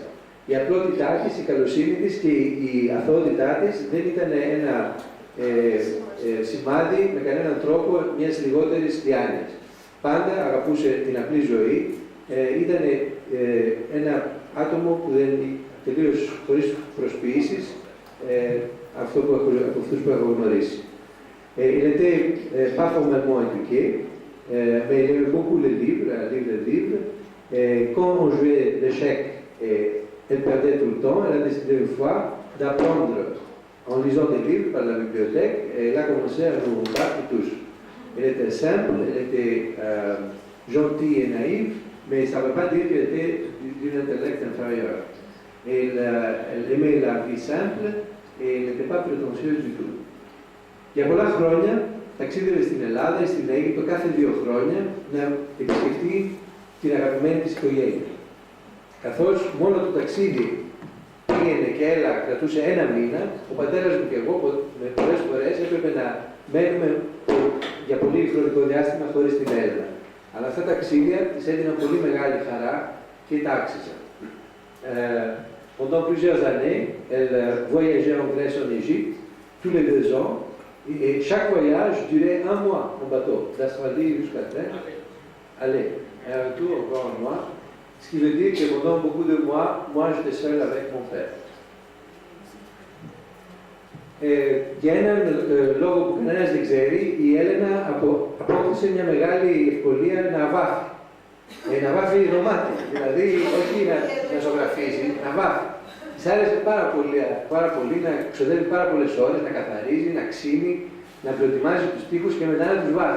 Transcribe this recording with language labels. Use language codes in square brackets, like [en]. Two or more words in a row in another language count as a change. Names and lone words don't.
[el] Η απλότητά της, η καλοσύνη της και η αθωότητά της δεν ήταν ένα σημάδι με κανέναν τρόπο μιας λιγότερης διάνοιας. Πάντα αγαπούσε την απλή ζωή, ήταν ένα άτομο που δεν τελείως χωρίς προσποιήσεις από αυτούς που έχω γνωρίσει. [fr] Il était pas formellement éduqué, mais il aimait beaucoup les livres, lire les livres. Quand on jouait l'échec, elle perdait tout le temps. Elle a décidé une fois d'apprendre en lisant des livres par la bibliothèque et elle a commencé à nous battre tous. Elle était simple, elle était gentille et naïve, mais ça ne veut pas dire qu'elle était d'un intellect inférieur. Elle aimait la vie simple et elle n'était pas prétentieuse du tout. [el] Για πολλά χρόνια ταξίδευε στην Ελλάδα ή στην Αίγυπτο κάθε 2 χρόνια να επισκεφτεί την αγαπημένη της οικογένεια. Καθώς μόνο το ταξίδι πήγαινε και έλα, κρατούσε 1 μήνα, ο πατέρας μου και εγώ πολλές φορές έπρεπε να μένουμε για πολύ χρονικό διάστημα χωρίς την Έλληνα. Αλλά αυτά τα ταξίδια της έδιναν πολύ μεγάλη χαρά και τα άξιζαν. [fr] Pendant plusieurs années, elle voyageait en Grèce, en Égypte, tous les 2 ans, et chaque voyage durait 1 mois en bateau, d'Australie jusqu'à Athènes. Allez, et un retour encore 1 mois. Ce qui veut dire que pendant beaucoup de mois, moi j'étais seul avec mon père. [el] Για έναν λόγο που κανένας δεν ξέρει, η Έλενα απόκτησε μια μεγάλη ευκολία να βάφει. Να βάφει δωμάτια, δηλαδή όχι να ζωγραφίζει, να βάφει. Της άρεσε πάρα πολύ να ξοδεύει πάρα πολλές ώρες, να καθαρίζει, να ξύνει, να προετοιμάζει τους τοίχους και μετά να τους βάφει.